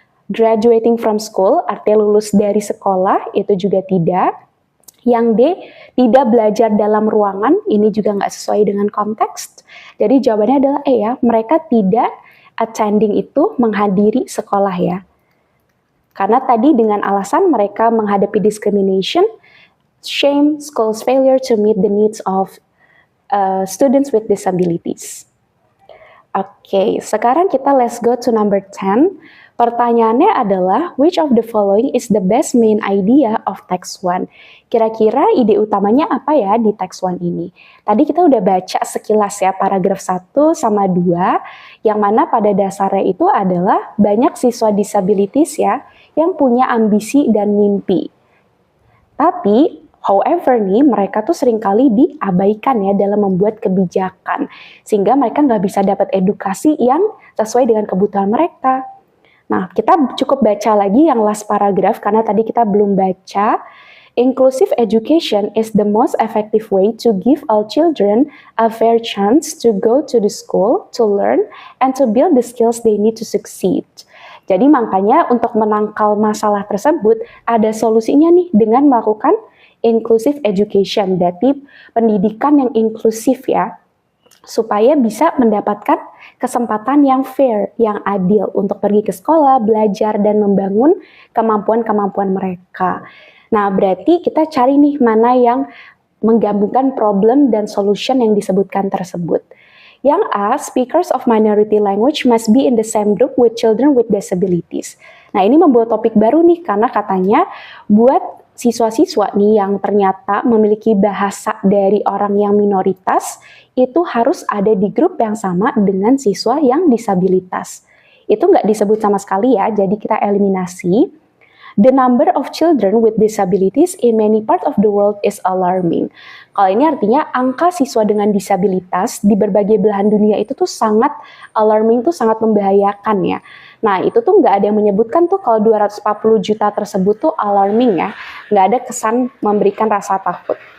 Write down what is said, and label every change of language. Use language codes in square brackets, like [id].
[en] Graduating from school, [id] artinya lulus dari sekolah, itu juga tidak. Yang D, tidak belajar dalam ruangan, ini juga nggak sesuai dengan konteks. Jadi jawabannya adalah E ya, mereka tidak attending itu menghadiri sekolah ya. Karena tadi dengan alasan mereka menghadapi [en] discrimination, shame, school's failure to meet the needs of students with disabilities. [id] Oke, sekarang kita [en] let's go to number 10. [id] Pertanyaannya adalah, [en] which of the following is the best main idea of text 1? [id] Kira-kira ide utamanya apa ya di text 1 ini? Tadi kita udah baca sekilas ya paragraf 1 sama 2, yang mana pada dasarnya itu adalah banyak siswa disabilities ya, yang punya ambisi dan mimpi. Tapi, however nih, mereka tuh seringkali diabaikan ya dalam membuat kebijakan, sehingga mereka nggak bisa dapat edukasi yang sesuai dengan kebutuhan mereka. Nah, kita cukup baca lagi yang last paragraph karena tadi kita belum baca. [en] Inclusive education is the most effective way to give all children a fair chance to go to the school, to learn, and to build the skills they need to succeed. [id] Jadi makanya untuk menangkal masalah tersebut, ada solusinya nih dengan melakukan inclusive education, berarti pendidikan yang inklusif ya, supaya bisa mendapatkan kesempatan yang fair, yang adil untuk pergi ke sekolah, belajar, dan membangun kemampuan-kemampuan mereka. Nah, berarti kita cari nih mana yang menggabungkan problem dan solution yang disebutkan tersebut. Yang A, [en] speakers of minority language must be in the same group with children with disabilities. [id] Nah, ini membuat topik baru nih, karena katanya buat siswa-siswa nih yang ternyata memiliki bahasa dari orang yang minoritas, itu harus ada di grup yang sama dengan siswa yang disabilitas. Itu nggak disebut sama sekali ya, jadi kita eliminasi. [en] The number of children with disabilities in many parts of the world is alarming. [id] Kalau ini artinya angka siswa dengan disabilitas di berbagai belahan dunia itu tuh sangat alarming, tuh sangat membahayakan ya. Nah, itu tuh nggak ada yang menyebutkan tuh kalau 240 juta tersebut tuh alarming ya. Nggak ada kesan memberikan rasa takut.